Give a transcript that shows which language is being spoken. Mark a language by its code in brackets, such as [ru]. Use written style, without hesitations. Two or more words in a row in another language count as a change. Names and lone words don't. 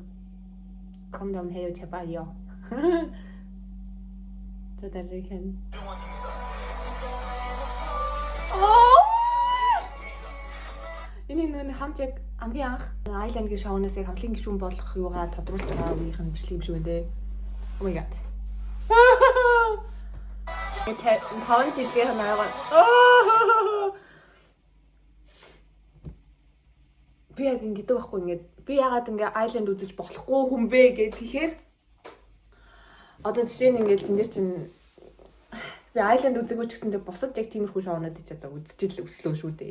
[ko] Condom 해요 제발요. 자 дараагийн. [mn] Энэ нэг хамт яг хамгийн анх Island-гийн шоунаас яг хамтлагийн гишүүн болох юугаа тодруулж байгаа үеийнх нь бичлэг юм шүү дээ. [en] Oh my god. [mn] Таван жилийн ханаагаа. Би яг ингэдэг байхгүй ингээд би ягаад ингээ Island үзэж болохгүй хүн бэ гэх тэгэхээр одоо жишээ нь ингээд энэ чинь би Island үзэггүй ч гэсэндээ бусад яг тиймэрхүү шоунууд ч одоо үзчихэл өслөө шүү дээ.